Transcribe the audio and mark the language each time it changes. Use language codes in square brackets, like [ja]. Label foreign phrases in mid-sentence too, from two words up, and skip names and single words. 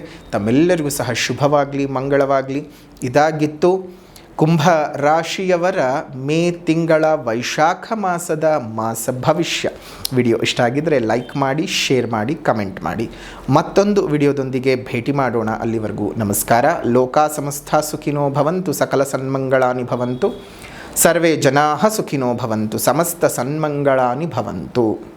[kn] ತಮ್ಮೆಲ್ಲರಿಗೂ ಸಹ ಶುಭವಾಗಲಿ, ಮಂಗಳವಾಗಲಿ. ಇದಾಗಿತ್ತು ಕುಂಭ ರಾಶಿಯವರ ಮೇ ತಿಂಗಳ ವೈಶಾಖ ಮಾಸದ ಮಾಸ ಭವಿಷ್ಯ. ವಿಡಿಯೋ ಇಷ್ಟ ಆಗಿದ್ದರೆ ಲೈಕ್ ಮಾಡಿ, ಶೇರ್ ಮಾಡಿ, ಕಮೆಂಟ್ ಮಾಡಿ. ಮತ್ತೊಂದು ವಿಡಿಯೋದೊಂದಿಗೆ ಭೇಟಿ ಮಾಡೋಣ. ಅಲ್ಲಿವರೆಗೂ ನಮಸ್ಕಾರ. [sa] ಲೋಕಾ ಸಮಸ್ತ ಸುಖಿನೋ ಭವಂತು, ಸಕಲ ಸನ್ಮಂಗಳಾನಿ ಭವಂತು, ಸರ್ವೇ ಜನಾಃ ಸುಖಿನೋ ಭವಂತು, ಸಮಸ್ತ ಸನ್ಮಂಗಳಾನಿ ಭವಂತು.